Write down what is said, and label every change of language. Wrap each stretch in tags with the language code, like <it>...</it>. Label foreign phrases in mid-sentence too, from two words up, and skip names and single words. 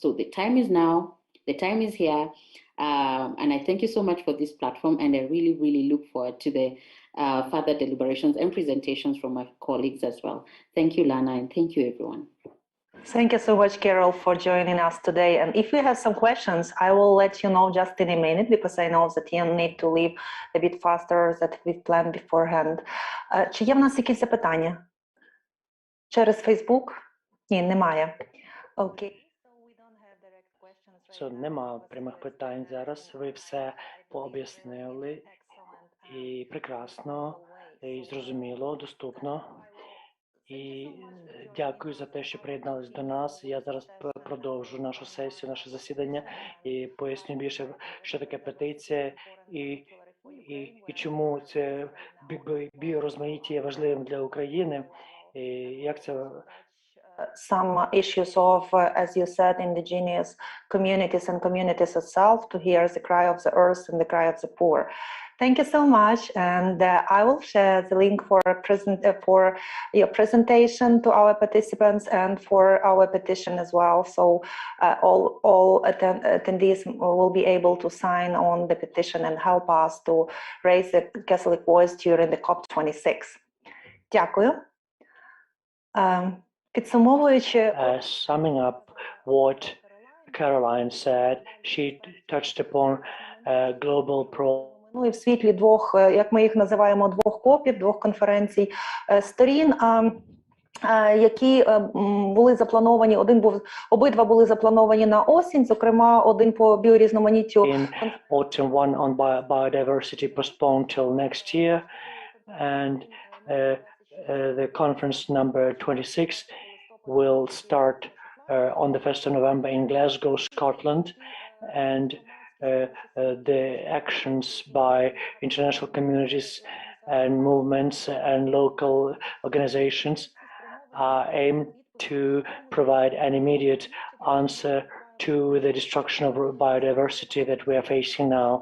<en>So the time is now, the time is here, and I thank you so much for this platform, and I really, really look forward to the further deliberations and presentations from my colleagues as well. Thank you, Lana, and thank you, everyone. Thank you so much, Carol, for joining us today. And if you have some questions, I will let you know just in a minute, because I know that you need to leave a bit faster than we planned beforehand.</en> <uk>Чи є в нас якісь запитання? Через Facebook? Ні, немає. Окей. Нема прямих питань зараз. Ви все пооб'яснили і прекрасно, і зрозуміло, доступно. І дякую за те, що приєднались до нас. Я зараз продовжу нашу сесію, наше засідання і поясню більше, що таке петиція і чому це біорозмаїття є важливим для України, і як це</uk> <en>some issues of, as you said, indigenous communities and communities itself, to hear the cry of the earth and the cry of the poor. Thank you so much, and I will share the link for your presentation to our participants and for our petition as well. So all attendees will be able to sign on the petition and help us to raise the Catholic voice during the COP26.</en> <uk>Дякую.</uk> <en>Summing up what Caroline said, she touched upon global problems.</en> <uk>Ну і в світлі двох, як ми їх називаємо, двох копів, двох конференцій сторін, які були заплановані, обидва були заплановані на осінь, зокрема один по біорізноманіттю.</uk> <en>In autumn, one on biodiversity postponed till next year, and the conference number 26 will start on the 1st of November in Glasgow, Scotland, and the actions by international communities and movements and local organizations are aimed to provide an immediate answer to the destruction of biodiversity that we are facing now.</en>